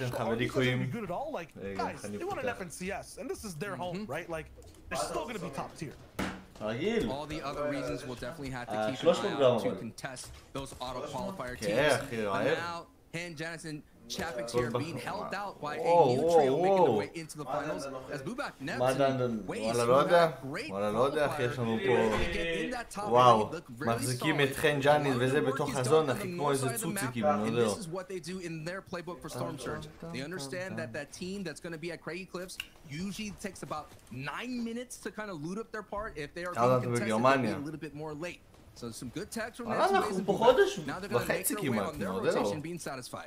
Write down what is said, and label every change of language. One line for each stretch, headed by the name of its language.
English: Are you going to be good at all? Like, guys, they won an FNCS, and this is their home, right? Like, they're still going to be top tier. All the other reasons we'll definitely have to keep an eye out to contest those auto qualifier teams. But now Han, Janice, and Chapix here being held out by a new trio making their way into the finals. As Bubak never
Hebrew: וואלה לא יודע, אחי, יש לנו פה... וואו, מחזיקים את חן ג'אניס וזה בתוך הזון, אחי, כמו איזה צוציקים, אני יודע.
English: This is what they do in their playbook for Storm Surge. They understand that that team that's going to be at Craggy Cliffs usually takes about 9 minutes to kind of loot up their part. If they are being contested, they'll be a little bit more late. So some good tags from Nancy.
Hebrew: אנחנו פה חודש
English: Now they're going to make their way on their rotation being satisfied.